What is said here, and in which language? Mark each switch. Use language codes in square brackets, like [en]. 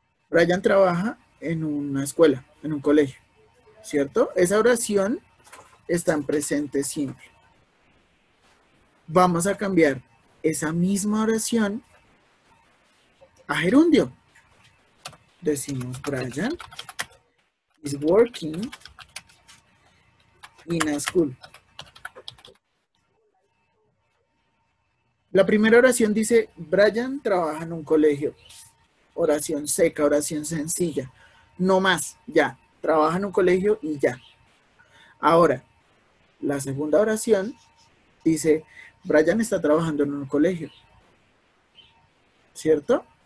[es] Brian trabaja en una escuela, en un colegio, ¿cierto? Esa oración está en presente simple. Vamos a cambiar esa misma oración a gerundio. Decimos [en] Brian is working in a school. [es] La primera oración dice Brian trabaja en un colegio. Oración seca, oración sencilla. No más, ya. Trabaja en un colegio y ya. Ahora, la segunda oración dice Brian está trabajando en un colegio. ¿Cierto?